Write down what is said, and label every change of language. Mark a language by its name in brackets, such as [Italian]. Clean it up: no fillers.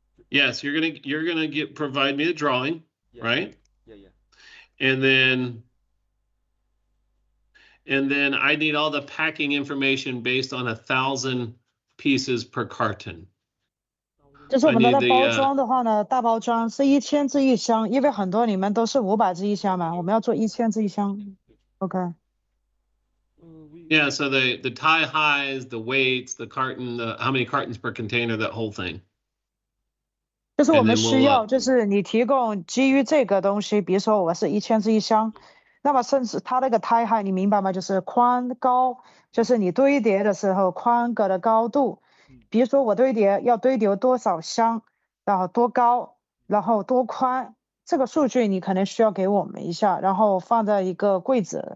[English] Yes, you're gonna provide me the drawing, right? Yeah. And then I need all the packing information based on 1,000 pieces per carton. [Chinese] 就是我们的包装的话呢，大包装是1000只一箱，因为很多你们都是500只一箱嘛，我们要做1000只一箱。 [English] Okay. Yeah, so the tie highs, the weights, the carton, how many cartons per container, that whole thing. [Chinese] 就是我们需要，就是你提供基于这个东西，比如说我是1000只一箱，那么甚至它那个胎height你明白吗？就是宽高，就是你堆叠的时候宽隔的高度。比如说我要堆叠多少箱，然后多高，然后多宽，这个数据你可能需要给我们一下，然后放在一个柜子。